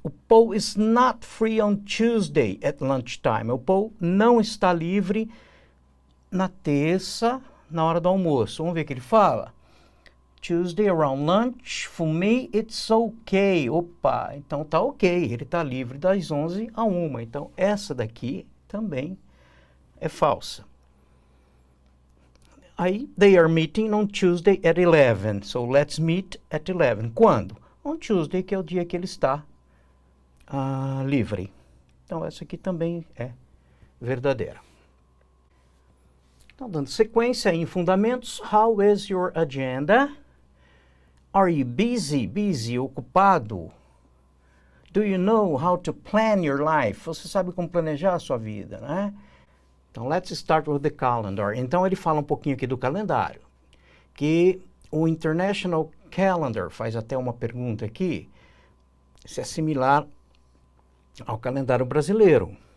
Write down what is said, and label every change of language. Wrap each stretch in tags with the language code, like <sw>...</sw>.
<pt>O</pt> <en>Paul is not free on Tuesday at lunchtime.</en> <pt>O Paul não está livre na terça, na hora do almoço. Vamos ver o que ele fala.</pt> <en>Tuesday around lunch, for me it's okay.</en> <pt>Opa, então tá ok. Ele tá livre das 11 a 1. Então essa daqui também é falsa.</pt> <en>Aí, they are meeting on Tuesday at 11. So let's meet at 11.</en> <pt>Quando?</pt> <en>On Tuesday,</en> <pt>que é o dia que ele está livre. Então essa aqui também é verdadeira. Então, dando sequência em fundamentos,</pt> <en>how is your agenda? Are you busy? Busy,</en> <pt>ocupado?</pt> <en>Do you know how to plan your life?</en> <pt>Você sabe como planejar a sua vida, né? Então,</pt> <en>let's start with the calendar.</en> <pt>Então, ele fala um pouquinho aqui do calendário. Que o International Calendar, faz até uma pergunta aqui, se é similar ao calendário brasileiro.</pt>